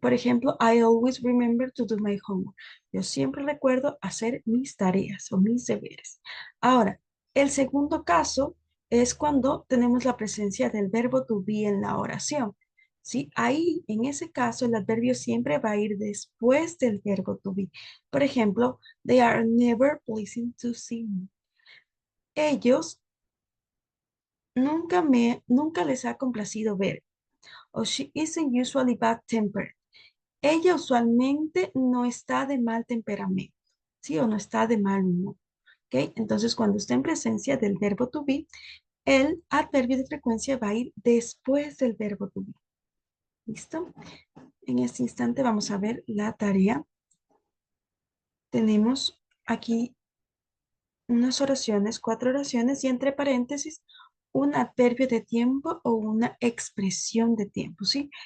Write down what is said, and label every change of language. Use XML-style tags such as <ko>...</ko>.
<es>Por ejemplo,</es> <en>I always remember to do my homework.</en> <es>Yo siempre recuerdo hacer mis tareas o mis deberes. Ahora, el segundo caso es cuando tenemos la presencia del verbo to be en la oración. ¿Sí? Ahí, en ese caso, el adverbio siempre va a ir después del verbo to be. Por ejemplo,</es> <en>they are never pleasing to see me.</en> <es>Ellos nunca les ha complacido ver. O</es> <en>she isn't usually bad-tempered.</en> <es>Ella usualmente no está de mal temperamento, ¿sí? O no está de mal humor, ¿ok? Entonces, cuando está en presencia del verbo to be, el adverbio de frecuencia va a ir después del verbo to be. ¿Listo? En este instante vamos a ver la tarea. Tenemos aquí unas oraciones, 4 oraciones y entre paréntesis un adverbio de tiempo o una expresión de tiempo, ¿sí?</es>